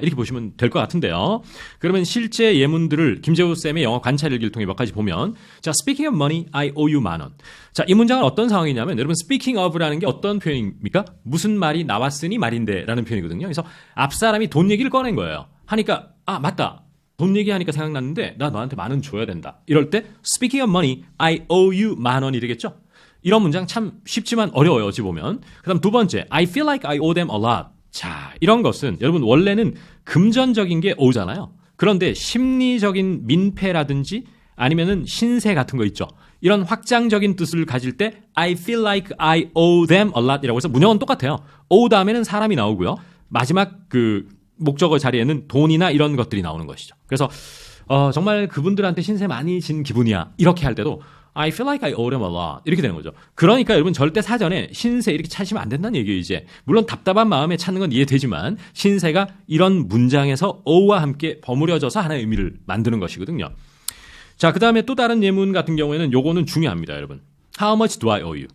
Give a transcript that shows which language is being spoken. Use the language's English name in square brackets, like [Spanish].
[Korean] 이렇게 보시면 될 것 같은데요. 그러면 실제 예문들을 김재우 쌤의 영어 관찰 일기를 통해 몇 가지 보면 자, [English] speaking of money, I owe you $10,000. [Korean] 자, 이 문장은 어떤 상황이냐면 여러분 speaking of라는 게 어떤 표현입니까? 무슨 말이 나왔으니 말인데 라는 표현이거든요. 그래서 앞사람이 돈 얘기를 꺼낸 거예요. 하니까 아, 맞다. 돈 얘기하니까 생각났는데 나 너한테 $10,000 줘야 된다. 이럴 때 [English] speaking of money, I owe you $10,000이 [Korean] 되겠죠. 이런 문장 참 쉽지만 어려워요. 어찌 보면. 그 다음 두 번째, [English] I feel like I owe them a lot. [Korean] 자, 이런 것은 여러분 원래는 금전적인 게 ow잖아요. 그런데 심리적인 민폐라든지 아니면은 신세 같은 거 있죠. 이런 확장적인 뜻을 가질 때 [English] I feel like I owe them a lot [Korean] 이라고 해서 문형은 똑같아요. owe 다음에는 사람이 나오고요. 마지막 그 목적어 자리에는 돈이나 이런 것들이 나오는 것이죠. 그래서 정말 그분들한테 신세 많이 진 기분이야. 이렇게 할 때도 [English] I feel like I owe them a lot. [Korean] 이렇게 되는 거죠. 그러니까 여러분 절대 사전에 신세 이렇게 찾으면 안 된다는 얘기예요, 이제. 물론 답답한 마음에 찾는 건 이해되지만 신세가 이런 문장에서 owe와 함께 버무려져서 하나의 의미를 만드는 것이거든요. 자, 그 다음에 또 다른 예문 같은 경우에는 요거는 중요합니다, 여러분. [English] How much do I owe you?